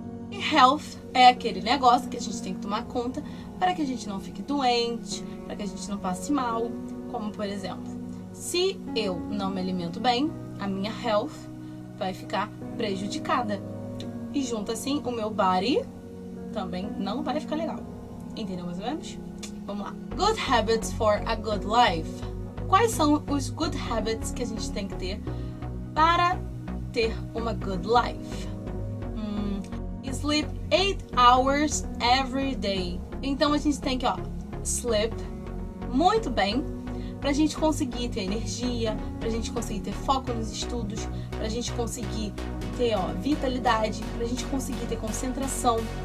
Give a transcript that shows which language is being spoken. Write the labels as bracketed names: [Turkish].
[Portuguese] E health é aquele negócio que a gente tem que tomar conta para que a gente não fique doente, para que a gente não passe mal. Como, por exemplo, se eu não me alimento bem, a minha health vai ficar prejudicada. E junto assim, o meu body também não vai ficar legal. Entendeu mais ou menos? Vamos lá. [English] Good habits for a good life. [Portuguese] Quais são os good habits que a gente tem que ter para ter uma good life? [English] Sleep 8 hours every day. [Portuguese] Então a gente tem que, sleep muito bem pra gente conseguir ter energia, pra gente conseguir ter foco nos estudos, pra gente conseguir ter, vitalidade, pra gente conseguir ter concentração.